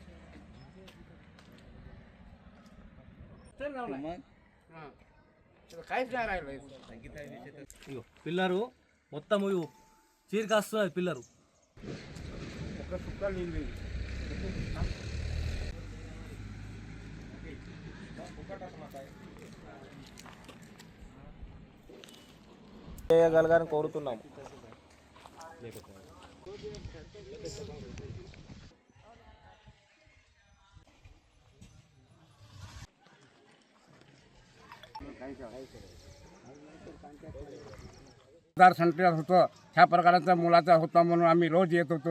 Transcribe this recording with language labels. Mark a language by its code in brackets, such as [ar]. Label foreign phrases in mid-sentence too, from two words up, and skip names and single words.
[te] పిల్లరు మొత్తం చీరకి వస్తున్నది పిల్లరు. ఒక సుక్క నీళ్ళు చేయగలగాలని కోరుతున్నాము. [mr] सेंटर होतं ह्या प्रकारचा मुलाचा होता म्हणून आम्ही रोज येत होतो.